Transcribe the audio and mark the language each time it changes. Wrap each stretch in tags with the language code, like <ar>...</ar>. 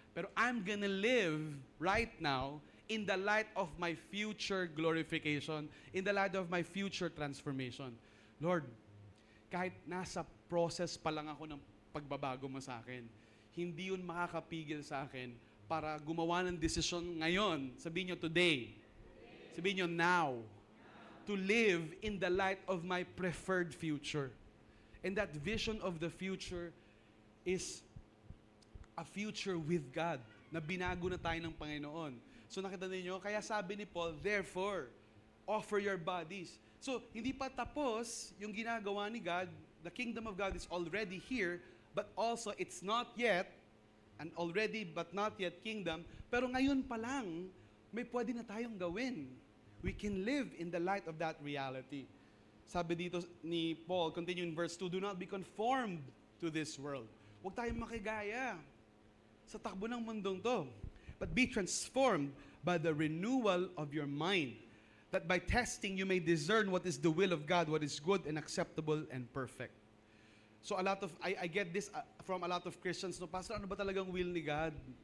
<en>Pero I'm gonna live right now in the light of my future glorification, in the light of my future transformation.</en> <tl>Lord, kahit nasa process pa lang ako ng pagbabago mo sa akin, hindi yun makakapigil sa akin para gumawa ng desisyon ngayon. Sabihin nyo today. Sabihin nyo now.</tl> <en>To live in the light of my preferred future. And that vision of the future is a future with God</en> <tl>na binago na tayo ng Panginoon. So nakita ninyo, kaya sabi ni Paul,</tl> <en>therefore, offer your bodies.</en> <tl>So, hindi pa tapos yung ginagawa ni God.</tl> <en>The kingdom of God is already here, but also it's not yet, an already but not yet kingdom.</en> <tl>Pero ngayon pa lang, may pwede na tayong gawin.</tl> <en>We can live in the light of that reality.</en> <tl>Sabi dito ni Paul,</tl> <en>continue in verse 2, do not be conformed to this world.</en> <tl>Huwag tayong makigaya sa takbo ng mundong to.</tl> <en>But be transformed by the renewal of your mind, that by testing you may discern what is the will of God, what is good and acceptable and perfect. So I get this from a lot of Christians, no, Pastor,</en> <tl>ano ba talagang will ni God?</tl>